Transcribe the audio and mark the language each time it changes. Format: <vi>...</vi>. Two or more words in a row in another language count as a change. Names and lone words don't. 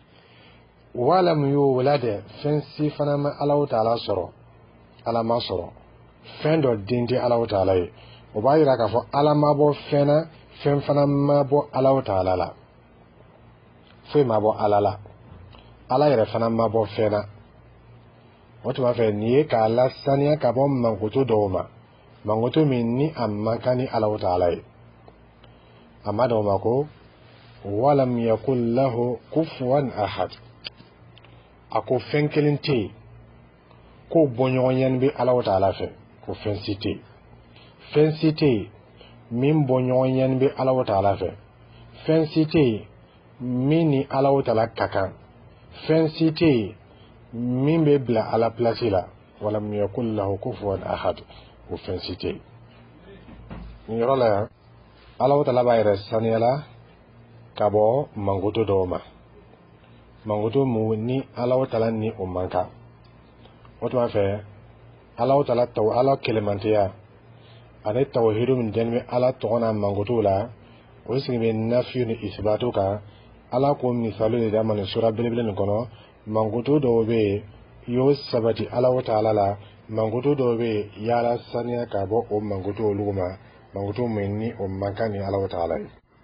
<ar>ولم يولد</ar> <bm>fɛn si fana ma Alahu Taala sɔrɔ Ala ma sɔrɔ fɛn dɔ den tɛ Alahu Taala ye o b'a yira k'a fɔ Ala ma bɔ fɛn na fɛn fana ma bɔ Alahu Taala la foyi ma bɔ Ala la Ala yɛrɛ fana ma bɔ fɛn na o tuma fɛ nin ye k'a lasaniya ka bɔ mankutu dɔw ma mankutu min ni a man kan ni Alahu Taala ye a ma dɔw ma ko</bm> <ar>ولم يكن له كفوا أحد</ar> <bm>a ko fɛn kelen tɛ yen ko bɔɲɔgɔnyani bɛ Alahu Taala fɛ ko fɛn si tɛ yen fɛn si tɛ yen min bɔɲɔgɔnyani bɛ Alahu Taala fɛ fɛn si tɛ yen min ni Alahu Taala ka kan fɛn si tɛ yen min bɛ bila Ala pilasi la</bm> <ar>ولم يكن له كفوا أحد</ar> <bm>o fɛn si tɛ yen nin yɔrɔ la yan Alahu Taala b'a yɛrɛ saniyala ka bɔ mankutu dɔw ma mankutu mun ni Alahu Taala ni o man kan o tuma fɛ Alahu Taala Ala kelemantiya ani tawhidu min dɛnni bɛ Ala tɔgɔ n'a mankutu la o sigi bɛ nafiyu ni isbatu kan Ala ko misali de d'a ma nin sura belebele nin kɔnɔ mankutu dɔw bɛ yen i y'o sabati Alahu Taala la mankutu dɔw bɛ yen yaala saniya ka bɔ o mankutu olu ma mankutu min ni o man kan ni Alahu Taala ye</bm>